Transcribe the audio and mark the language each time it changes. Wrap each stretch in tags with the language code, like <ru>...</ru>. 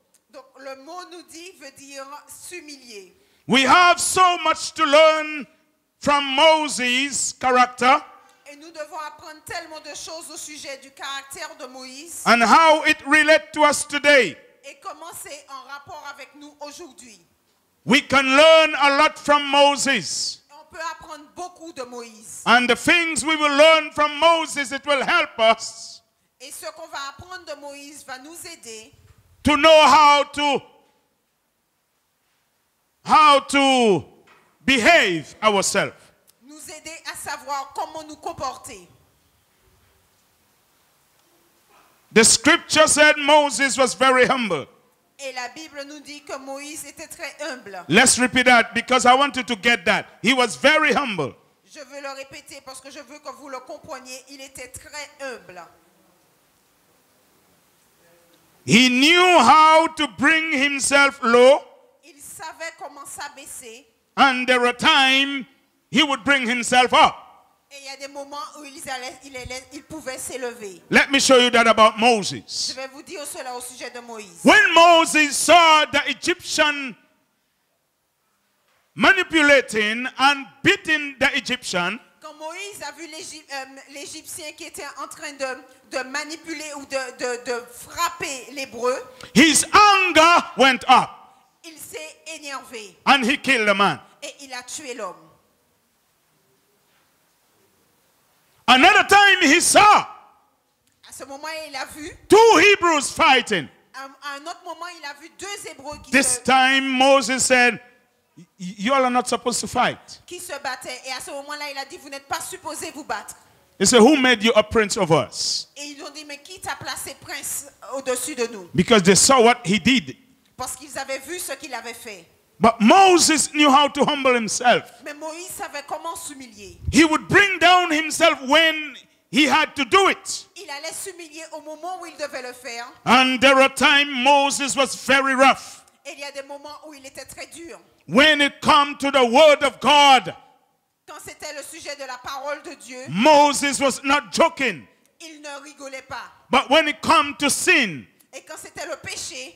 <fr>Donc le mot nous dit veut dire s'humilier.</fr> <en>We have so much to learn from Moses' character</en> <fr>Et nous devons apprendre tellement de choses au sujet du caractère de Moïse</fr> <en>and how it relates to us today.</en> <fr>et comment c'est en rapport avec nous aujourd'hui.</fr> <en>We can learn a lot from Moses.</en> <fr>Et on peut apprendre beaucoup de Moïse.</fr> <en>And the things we will learn from Moses, it will help us</en> <fr>Et ce qu'on va apprendre de Moïse va nous aider</fr> <en>to know how to behave ourselves.</en> <fr>nous aider à savoir comment nous comporter.</fr> <en>The scripture said Moses was very humble.</en> <fr>Et la Bible nous dit que Moïse était très humble.</fr> <en>Let's repeat that because I want you to get that. He was very humble.</en> <fr>Je veux le répéter parce que je veux que vous le compreniez. Il était très humble.</fr> <en>He knew how to bring himself low,</en> <fr>Il savait comment s'abaisser.</fr> <en>and there were times he would bring himself up.</en> <fr>Et il y a des moments où il pouvait s'élever.</fr> <en>Let me show you that about</en> <fr>Je</fr> <en>Moses.</en> <fr>vais vous dire cela au sujet de Moïse.</fr> <en>When Moses saw the Egyptian manipulating and beating the Egyptian,</en> <fr>Quand Moïse a vu l'Égyptien qui était en train de manipuler ou de frapper l'Hébreu,</fr> <en>his anger went up</en> <fr>il s'est énervé</fr> <en>and he killed the man.</en> <fr>et il a tué l'homme.</fr> <en>Another time he saw</en> <fr>À ce moment, il a vu,</fr> <en>two Hebrews fighting.</en> <fr>à un autre moment, il a vu deux Hébreux</fr> <en>This time Moses said, you all are not supposed to fight.</en> <fr>qui se battaient. Et à ce moment-là, il a dit, vous n'êtes pas supposés vous battre.</fr> <en>He said, who made you a prince of us?</en> <fr>Et ils ont dit, mais qui t'a placé prince au-dessus de nous?</fr> <en>Because they saw what he did.</en> <fr>Parce qu'ils avaient vu ce qu'il avait fait.</fr> <en>But Moses knew how to humble himself.</en> <fr>Mais Moïse savait comment s'humilier.</fr> <en>He would bring down himself when he had to do it.</en> <fr>Il allait s'humilier au moment où il devait le faire.</fr> <en>And there were times Moses was very rough.</en> <fr>Et il y a des moments où il était très dur.</fr> <en>When it come to the word of God,</en> <fr>Quand c'était le sujet de la parole de Dieu,</fr> <en>Moses was not joking.</en> <fr>il ne rigolait pas.</fr> <en>But when it come to sin,</en> <fr>Et quand c'était le péché,</fr>